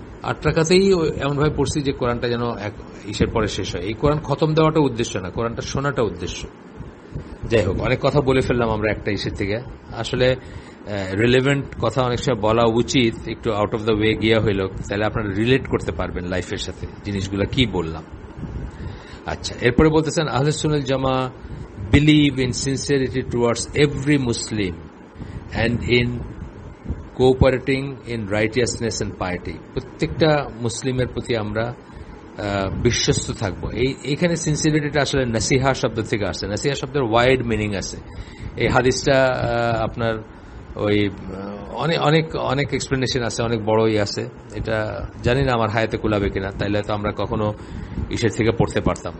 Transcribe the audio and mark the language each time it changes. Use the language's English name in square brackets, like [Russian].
[Bangla] 8 রাকাতেই এমনভাবে পড়ছি যে কোরআনটা যেন ইসের পরে শেষ হয়। এই কোরআন খতম দেওয়াটা উদ্দেশ্য না, কোরআনটা শোনাটা উদ্দেশ্য। যাই হোক, অনেক কথা বলে ফেললাম আমরা একটা ইসের থেকে। আসলে রিলেভেন্ট কথা অনেক সময় বলা উচিত, একটু [English] out of the way [Bangla] গিয়া হইল, তাহলে আপনারা রিলেট করতে পারবেন লাইফের সাথে জিনিসগুলা কি বললাম। আচ্ছা, এরপরে বলতেছেন [English] আহলে সুন্নাত জামা believe in sincerity towards every Muslim and in cooperating in righteousness and piety. [Bangla] প্রত্যেকটা মুসলিমের প্রতি আমরা বিশ্বস্ত থাকবো। এইখানে সিনসিয়ারিটিটা আসলে নাসিহা শব্দ থেকে আসছে। নাসিহা শব্দের ওয়াইড মিনিং আছে। এই হাদিসটা আপনার ওই অনেক অনেক এক্সপ্লেনেশন আছে, অনেক বড়ই আছে। এটা জানি না আমার হায়াতে কুলাবে কিনা, তাইলে তো আমরা কখনো ইসের থেকে পড়তে পারতাম।